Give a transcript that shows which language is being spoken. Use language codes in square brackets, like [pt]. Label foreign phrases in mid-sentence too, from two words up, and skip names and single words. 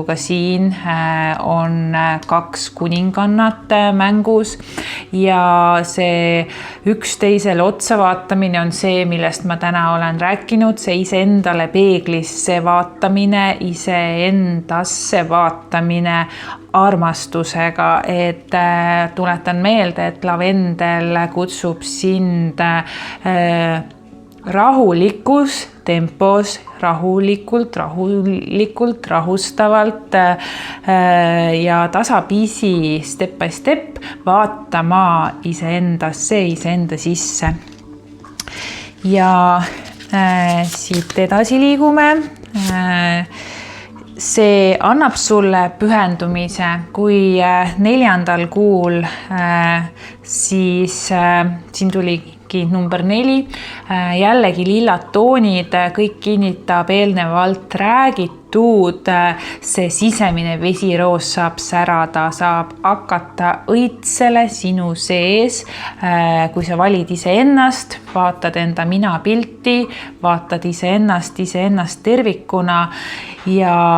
[et] ka siin on 2 kuningannat mängus ja see üksteisele otsa vaatamine on see, millest ma täna olen rääkinud, see iseendale peeglisse vaatamine, iseendasse vaatamine armastusega, et tuletan meelde, et lavendel kutsub sind rahulikus tempos, rahulikult, rahustavalt ja tasapisi [en] step by step [et] vaatama iseendasse, iseenda sisse. Ja siit edasi liigume. See annab sulle pühendumise, kui 4. kuul siis siin tuligi number 4, jällegi lillad toonid, kõik kinnitab eelnevalt räägitud, see sisemine vesiroos saab särada, saab hakata õitsele sinu sees, kui sa valid iseennast, vaatad enda minapilti, vaatad iseennast tervikuna ja